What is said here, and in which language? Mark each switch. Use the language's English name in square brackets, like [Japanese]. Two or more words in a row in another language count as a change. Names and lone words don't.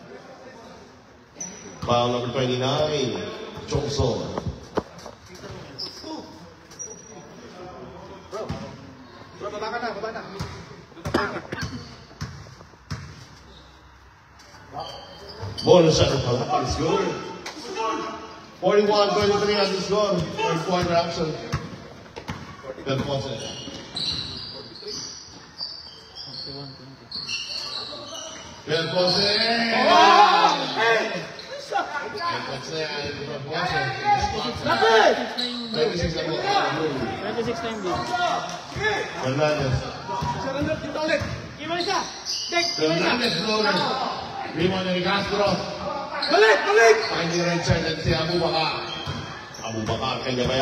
[English] Foul number 29. Chokso. [Filipino] Baba na. [English] Bonus shot of Palapal is good. 41-23 on the score. Third quarter action. Del Ponce. Del Ponce! [Filipino] Del Ponce ay Del Ponce. 26 na po. 26 na yung lead. Fernandez. Surrender dito ulit. Fernandez floater. Rebound ni Castro. Balik! Finding Richard at si Abu Bakar. Abu Bakar, kanya ba yan?